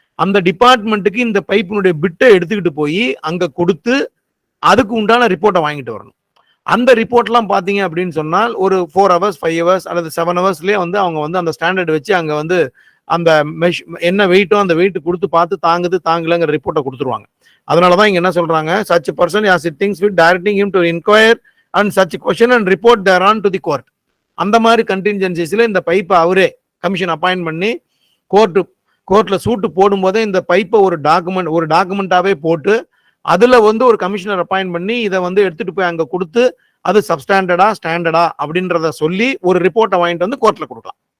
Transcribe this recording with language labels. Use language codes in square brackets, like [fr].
[ta] அந்த டிபார்ட்மெண்ட்டுக்கு இந்த பைப்பினுடைய பிட்டை எடுத்துக்கிட்டு போய் அங்க கொடுத்து அதுக்கு உண்டான ரிப்போர்ட்டை வாங்கிட்டு வரணும். அந்த ரிப்போர்ட்லாம் பார்த்தீங்க அப்படின்னு சொன்னால் ஒரு 4 hours 5 hours அல்லது 7 hours வந்து அவங்க வந்து அந்த ஸ்டாண்டர்ட் வச்சு அங்கே வந்து அந்த என்ன வெயிட்டோ அந்த வெயிட் கொடுத்து பார்த்து தாங்குது தாங்கலங்கிற ரிப்போர்ட்டை கொடுத்துருவாங்க. அதனால தான் இங்கே என்ன சொல்றாங்க, [en] such a person as it thinks fit directing him to inquire and such question and report thereon to the court. [ta] அந்த மாதிரி கண்டின்ஜென்சிஸ்ல இந்த பைப்பை அவரே கமிஷன் அப்பாயிண்ட் பண்ணி கோர்ட்ல சூட்டு போடும்போதே இந்த பைப்பை ஒரு டாக்குமெண்டாவே போட்டு அதுல வந்து ஒரு கமிஷனர் அப்பாயிண்ட் பண்ணி இதை வந்து எடுத்துட்டு போய் அங்க கொடுத்து அது சப்ஸ்டாண்டர்டா ஸ்டாண்டர்டா அப்படின்றத சொல்லி ஒரு ரிப்போர்ட்டை வாங்கிட்டு வந்து கோர்ட்ல கொடுக்கலாம்.